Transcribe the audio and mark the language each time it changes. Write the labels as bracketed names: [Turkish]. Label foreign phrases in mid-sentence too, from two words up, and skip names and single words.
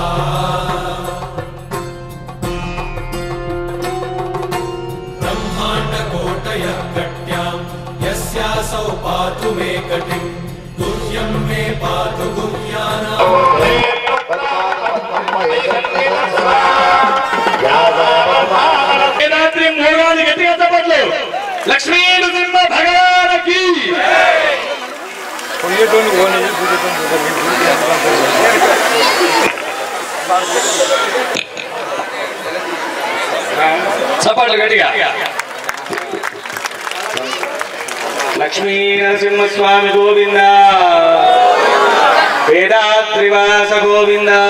[Sanskrit] कट्यां यस्यासौ पातु मे कटिं गुह्यं मे पातु गुह्यानां [Telugu] वेदाद्रि మూలాది గట్టిగా చెప్పట్లు లక్ష్మీ నృసింహ భగవానికి చప్పట్లు గట్టిగా లక్ష్మీ నరసింహస్వామి గోవింద వేదాద్రివాస గోవింద